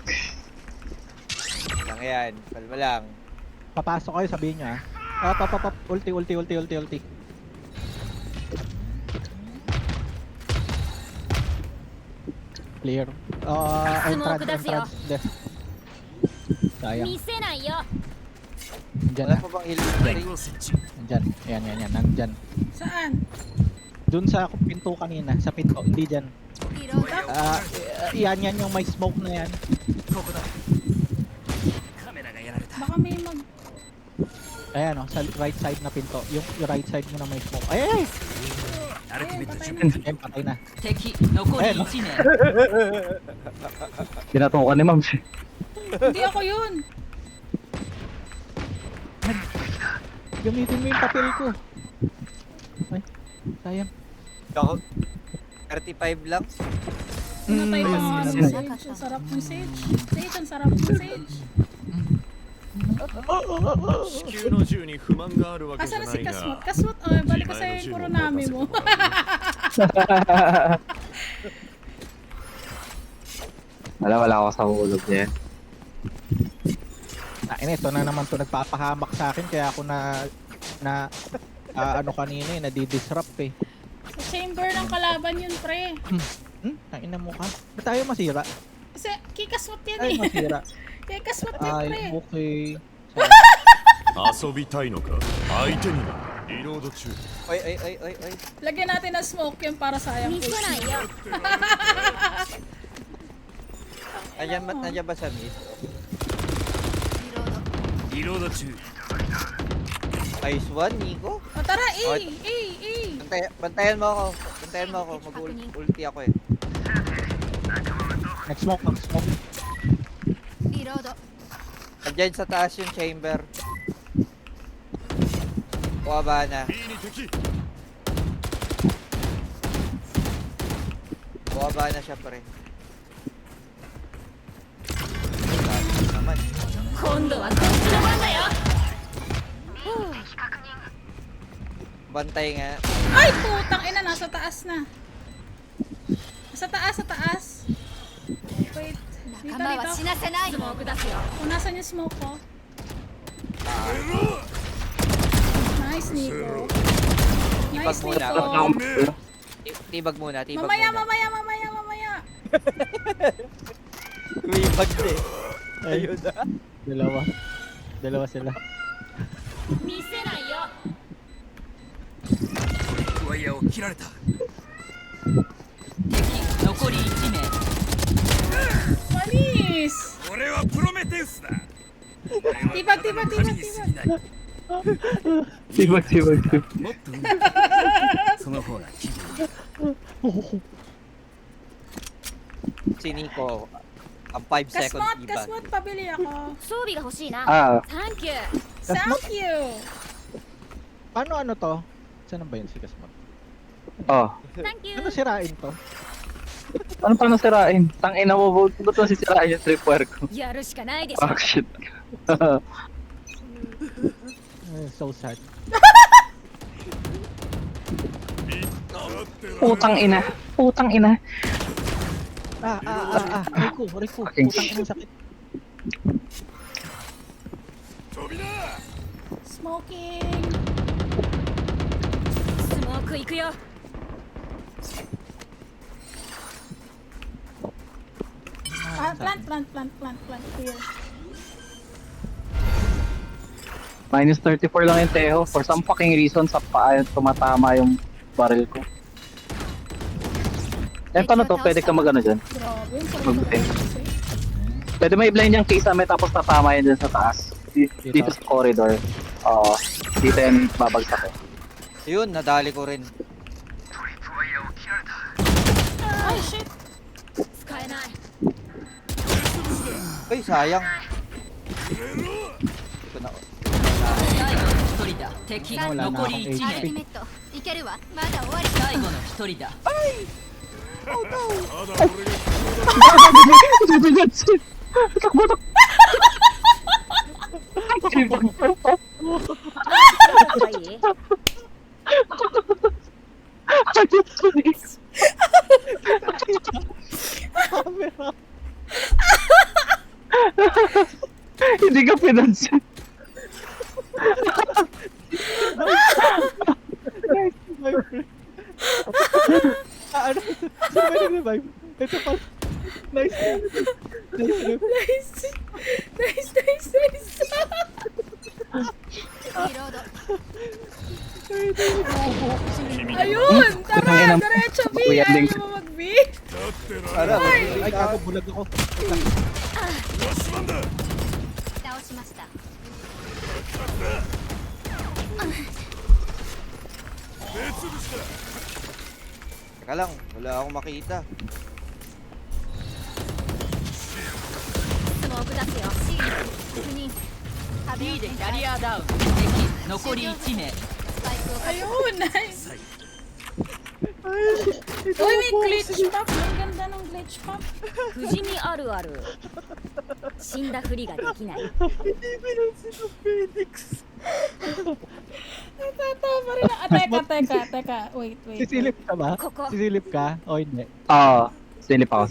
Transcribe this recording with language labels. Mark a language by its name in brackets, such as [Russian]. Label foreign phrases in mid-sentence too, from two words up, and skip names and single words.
[Filipino] Lang yan. Palma lang. papasok kayo, sabihin nyo ulti. Clear. [English] Entrance, left. Sayang. [Japanese] 見せないよ [Filipino] Nandyan Wala na. pa bang healing [Japanese] ラ [Filipino] spray? [Japanese] イフを設置 [Filipino] Nandyan. Yan. Nandyan. Saan? Doon sa pinto kanina. Sa pinto. Hindi dyan. [Japanese] リロード [Filipino] Yan yung may smoke na yan. [Japanese] ここだカメラがやられた [Filipino] Baka may mag... Ayan sa right side na pinto. Yung right side mo na may smoke. Ay! [Japanese] アルティメット準 [Filipino] Ayun, patay na. [Japanese] 敵残り1名 [Filipino] Pinatukan ni Ma'am. Hindi ako yun. Gamitin mo yung papel ko. Ay, sayang. Ako, 35 lang. Pinatay pa nga Mm, si Sage. Ang sarap ng Sage. Sage, ang sarap ng Sage. [Japanese] 地球の銃に不満があるわけじゃ [Filipino] Asa [Japanese] な [Filipino] na si [Japanese] い [Filipino] Kasmot? [Japanese] が [Filipino] Kasmot, balik ko sa'yo yung Kuronami mo. Wala ako sa hulog niya. Ito na naman to nagpapahamak sa akin kaya ako kanina nadidisrupt eh. Sa chamber ng kalaban yun, pre. Ina mo ka. Ba't tayo masira? Kasi kay Kasmot yan Ay, eh. masira. Kay Kasmot yan, pre. Ay, okay. [Japanese] 遊びたいのか相手にはリロード中 [Filipino] Ay. Lagyan natin ng smoke yun para sayang. [Japanese] 見せないよ [Filipino] Nandiyan ba sa mid? [Japanese] リロードリロード中 [English] Nice one, Nico. [Filipino] O tara, [English] What? [Filipino] A. Bantayan mo ako. Mag-ulti ako eh. Nag-smoke. [Japanese] リロード [Filipino] Nandiyan sa taas yung chamber. Buwaba na. [Japanese] B に敵 [Filipino] Buwaba na siya pre. Dami naman. [Japanese] 今度はこっちの番だよ [Filipino] Bantay nga. Ay, putang ina, nasa taas na. Sa taas. Wait. [Japanese] 仲間は死なせないスモーク出すよ [Filipino] O, nasan yung smoke ko? Nice, Nico. Tibag Nice, muna. Nico. Tibag muna. Mamaya. May bag eh. Ayun na. Dalawa sila. [Japanese] 見せないよワイヤーを切られた敵残り1名 [Filipino] Manis! [Japanese] 俺はプロメテウスだ [Filipino] Tibag. Sibag. [Japanese] もっとその方が気分 [Filipino] Si Nico. Ang 5 seconds tibag. Kasmot, pabili ako. [Japanese] 装備が欲しいな [English] Thank you. [Filipino] Kasmot? [English] Thank you. [Filipino] Ano to? Saan ba yun si Kasmot? Oh. [English] Thank you [Filipino] Ano sirain to? Ano pa nasirain? Tangina mo, ba't ito sisirain yung tripwire ko? [Japanese] やるしかないでしょ [English] Fuck shit. So sad. [Filipino] Putang ina. Rico. Fucking Putang ina sakit. [Japanese] 飛びな [Filipino] Smoking. [Japanese] くよ。 [English] Plant. Here. [Filipino] Minus 34 lang yung Teho. [English] For some fucking reason, [Filipino] sa paa tumatama yung barrel ko. Eh, paano to? Pwede ka mag-ano dyan? Grabe, yung Okay. sarili. Pwede may blind yung kisame tapos tatama yun dyan sa taas. Dito sa corridor. Oo. Dito yan babagsak eh. Yun, nadali ko rin. Ay, shit! [Japanese] 使えない。 [Filipino] Ay, sayang. Hindi ko na... [Japanese] 最後の一人だ。敵 [Filipino] wala na [Japanese] 残り [Filipino] akong [Japanese] 1 アルティ名。メットいけるわ。まだ終わり。最後の一人だ。まだ俺が [Filipino] Camera. Hindi ka pinansin. [English] My friend. [Filipino] Ano? Sino ba nag-revive? Ito pa. Nice. Nice. [Japanese] リロード。 [Filipino] Ayun! Tara! Tangina mo. Diretso, B! Kuya Ayaw Link. mo mag-B? [Japanese] だってら [Filipino] Para, Ay, gago, bulag ako. [Japanese] よしなんだ倒しました。目つぶしだ [Filipino] Teka lang, wala akong makita. [Japanese] スモーク出すよ。シール確認。壁 B をでキャ展開。リアダウン。敵残り1名。スパイクを確保。 [Filipino] Ayun! Nice! Uy, may [English] glitch pop! [Filipino] Ang ganda ng [English] glitch pop! [Japanese] 不死身あるある。死んだふりができない。 [Filipino] Natatawa pa rin ako. Teka. Wait. Sisilip ka ba? Koko. Sisilip ka? O hindi? Oo. Silip ako.